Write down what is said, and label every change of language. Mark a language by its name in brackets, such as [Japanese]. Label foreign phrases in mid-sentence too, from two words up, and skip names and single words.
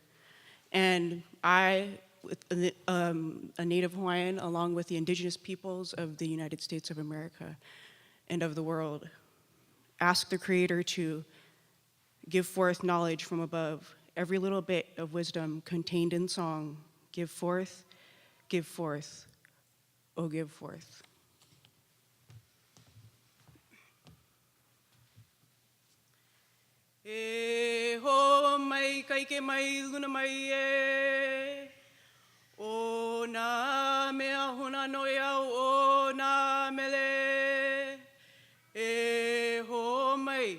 [English] And I, a Native Hawaiian, along with the indigenous peoples of the United States of America and of the world, ask the Creator to give forth knowledge from above, every little bit of wisdom contained in song. Give forth, oh give forth. [Hawaiian] E ho mai kaike mai luna mai e o na mea huna noi au o na mele e ho mai